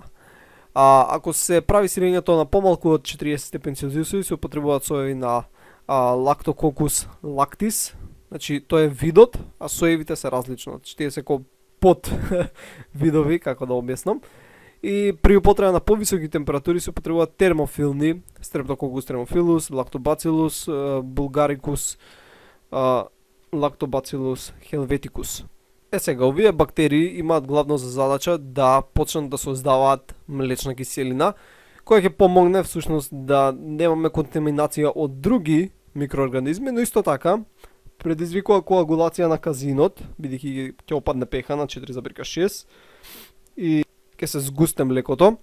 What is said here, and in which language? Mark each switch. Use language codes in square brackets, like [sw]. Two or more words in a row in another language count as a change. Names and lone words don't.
[mk] Ако се прави сирењето на помалку од 40 степени Целзиусови, се употребуваат соеви на Lactococcus lactis. Значи, тоа е видот, а соевите се различно. Значи, тие се ко под видови, како да објаснам. И при употреба на повисоки температури се употребуваат термофилни, Streptococcus thermophilus, Lactobacillus bulgaricus, Lactobacillus helveticus. Сега, овие бактерии имаат главно за задача да почнат да создаваат млечна киселина, која ќе помогне всушност да немаме контаминација од други микроорганизми, но исто така предизвикува коагулација на казинот, бидејќи ќе опадне пеха на 4,6 и ќе се згусте млекото.